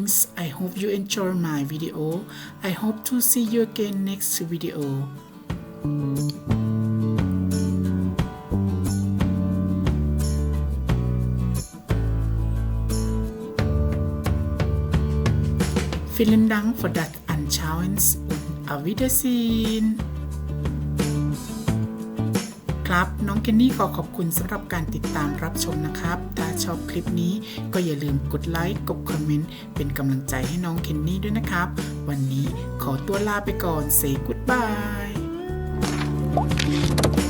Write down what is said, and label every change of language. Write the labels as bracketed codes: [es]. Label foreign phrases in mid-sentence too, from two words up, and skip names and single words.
[en] I hope you enjoy my video. I hope to see you again next video. [de] Vielen Dank für das Anschauen und auf Wiedersehen. [th] ครับน้องเคนนี่ขอขอบคุณสำหรับการติดตามรับชมนะครับถ้าชอบคลิปนี้ก็อย่าลืมกดไลค์กดคอมเมนต์เป็นกำลังใจให้น้องเคนนี่ด้วยนะครับวันนี้ขอตัวลาไปก่อน [en] Say goodbye